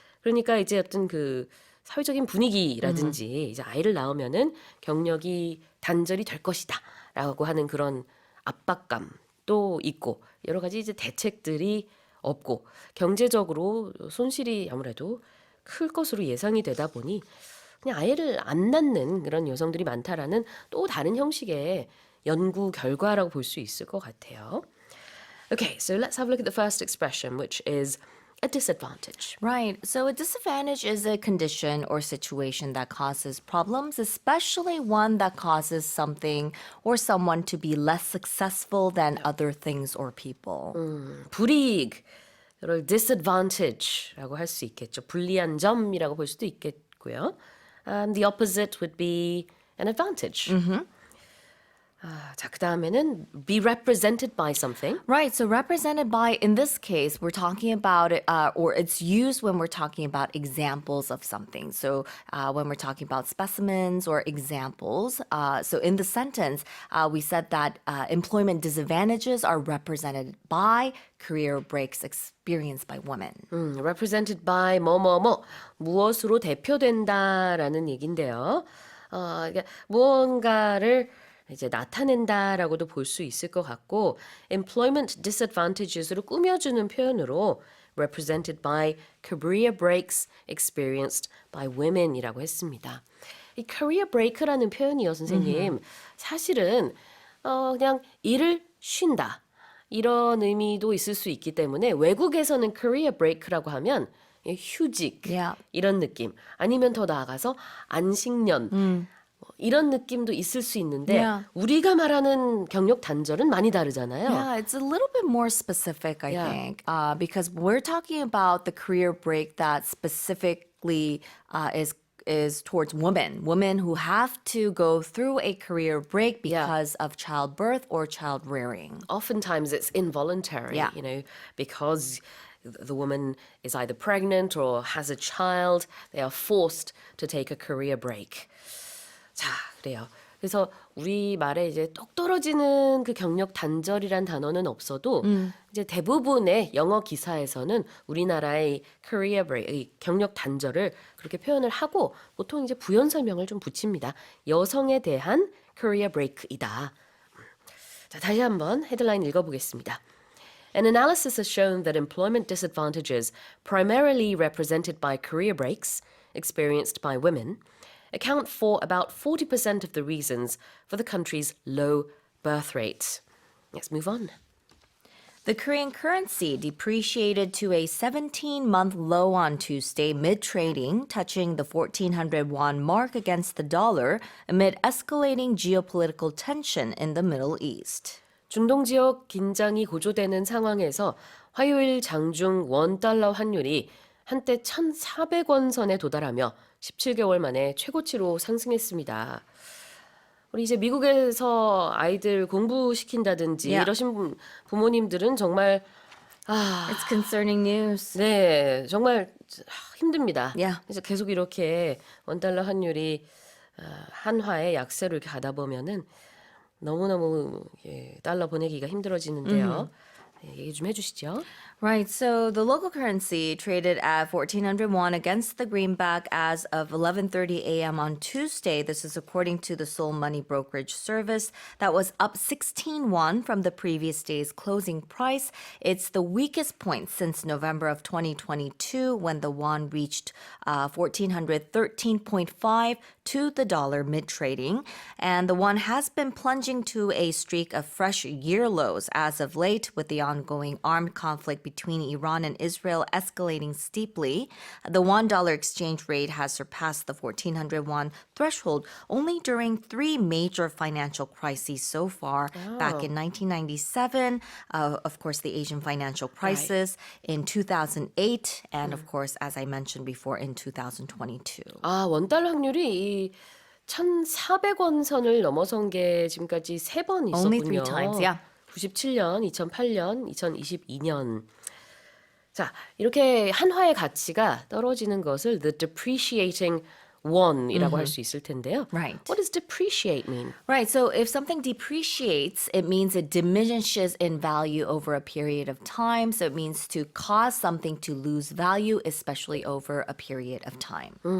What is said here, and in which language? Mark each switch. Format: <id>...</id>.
<ko>그러니까 이제 어떤 그 사회적인 분위기라든지 이제 아이를 낳으면은 경력이 단절이 될 것이다라고 하는 그런 압박감도 있고 여러 가지 이제 대책들이 없고 경제적으로 손실이 아무래도 클 것으로 예상이 되다 보니 그냥 아이를 안 낳는 그런 여성들이 많다라는 또 다른 형식의 연구 결과라고 볼 수 있을 것 같아요.</ko> <en>Okay, so let's have a look at the first expression, which is a disadvantage. Right. So a disadvantage is a condition or situation that causes problems, especially one that causes something or someone to be less successful than other things or people.</en> <ko>불이익, 이걸 disadvantage라고 할 수 있겠죠. 불리한 점이라고 볼 수도 있겠고요.</ko> <en>The opposite would be an advantage.</en> <ko>자, 그 다음에는</ko> <en>be represented by something. Right, so represented by, in this case, we're talking about it, or it's used when we're talking about examples of something. So when we're talking about specimens or examples, so in the sentence, we said that employment disadvantages are represented by career breaks experienced by women.</en> <ko>represented by 뭐뭐뭐 무엇으로 대표된다라는 얘긴데요. 그러니까 무언가를 이제 나타낸다라고도 볼 수 있을 것 같고 employment disadvantages로 꾸며주는 표현으로</ko> <en>represented by career breaks experienced by women</en> <ko>이라고 했습니다. 이 career break라는 표현이요, 선생님. 사실은 그냥 일을 쉰다. 이런 의미도 있을 수 있기 때문에 외국에서는 career break라고 하면 휴직</ko> <en>Yeah.</en> <ko>이런 느낌 아니면 더 나아가서 안식년 뭐 이런 느낌도 있을 수 있는데</ko> <en>Yeah.</en> <ko>우리가 말하는 경력 단절은 많이 다르잖아요.</ko> <en>Yeah, it's a little bit more specific, I Yeah. think, because we're talking about the career break that specifically is towards women who have to go through a career break because of childbirth or child rearing. Oftentimes it's involuntary, Yeah. you know, because the woman is either pregnant or has a child, they are forced to take a career break.</en> <ko>자, 그래요. 그래서 우리 말에 이제 똑 떨어지는 그 경력 단절이란 단어는 없어도 이제 대부분의 영어 기사에서는 우리나라의 career break, 이 경력 단절을 그렇게 표현을 하고 보통 이제 부연 설명을 좀 붙입니다. 여성에 대한 career break이다. 자, 다시 한번 헤드라인 읽어보겠습니다.</ko> <en>An analysis has shown that employment disadvantages, primarily represented by career breaks experienced by women, account for about 40% of the reasons for the country's low birth rate. Let's move on. The Korean currency depreciated to a 17-month low on Tuesday mid-trading, touching the 1,400 won mark against the dollar amid escalating geopolitical tension in the Middle East.</en> <ko>중동 지역 긴장이 고조되는 상황에서 화요일 장중 원달러 환율이 한때 1,400원 선에 도달하며 17개월 만에 최고치로 상승했습니다. 우리 이제 미국에서 아이들 공부시킨다든지</ko> <en>Yeah.</en> <ko>이러신 부모님들은 정말</ko> <en>It's concerning news.</en> <ko>네, 정말 힘듭니다.</ko> <en>Yeah.</en> <ko>그래서 계속 이렇게 원달러 환율이 한화의 약세로 이렇게 가다 보면은 너무너무 달러 보내기가 힘들어지는데요. 얘기 좀 해주시죠.</ko> <en>Right, so the local currency traded at 1,400 won against the greenback as of 11:30 a.m. on Tuesday. This is according to the Seoul Money Brokerage Service. That was up 16 won from the previous day's closing price. It's the weakest point since November of 2022 when the won reached 1,413.5 to the dollar mid-trading. And the won has been plunging to a streak of fresh year lows as of late with the ongoing armed conflict between Iran and Israel escalating steeply. The $1 exchange rate has surpassed the 1,400 won threshold only during 3 major financial crises so far. Back in 1997, of course, the Asian financial crisis, in 2008, and of course, as I mentioned before, in 2022.</en> <ko>아, 원달러 확률이 이 1,400원 선을 넘어선 게 지금까지 3번 있었군요.</ko> <en>Only 3 times, yeah.</en> <ko>97년, 2008년, 2022년. 자, 이렇게 한화의 가치가 떨어지는 것을</ko> <en>the depreciating one</en> <ko>이라고 할 수 있을 텐데요.</ko> <en>Right. What does depreciate mean? Right, so if something depreciates, it means it diminishes in value over a period of time. So it means to cause something to lose value, especially over a period of time.</en>